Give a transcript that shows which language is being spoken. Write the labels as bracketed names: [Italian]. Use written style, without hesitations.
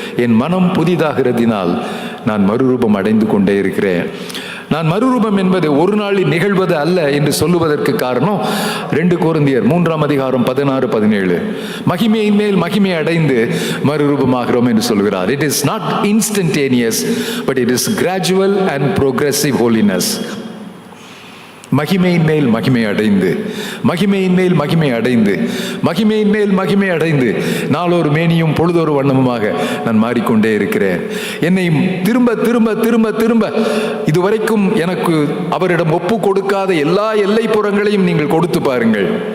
[Tamil] என் மனம் புதிதாகிறதினால் நான் மறுரூபம் அடைந்து கொண்டே இருக்கிறேன். நான் மறுரூபம் என்பது ஒரு நாளில் நிகழ்வது அல்ல என்று சொல்லுவதற்கு காரணம் 2 கொரிந்தியர் 3:16-17 மகிமையின் மேல் மகிமை அடைந்து மறுரூபமாகிறோம் என்று சொல்கிறார். [English] It is not instantaneous, but it is gradual and progressive holiness. [Tamil] மகிமையின் மேல் மகிமை அடைந்து, மகிமையின் மேல் மகிமை அடைந்து, மகிமையின் மேல் மகிமை அடைந்து நாளொரு மேனியும் பொழுதொரு வண்ணமுமாக நான் மாறிக்கொண்டே இருக்கிறேன். என்னை திரும்ப திரும்ப திரும்ப திரும்ப இதுவரைக்கும் எனக்கு அவரிடம் ஒப்பு கொடுக்காத எல்லா எல்லைப்புறங்களையும் நீங்கள் கொடுத்து பாருங்கள்.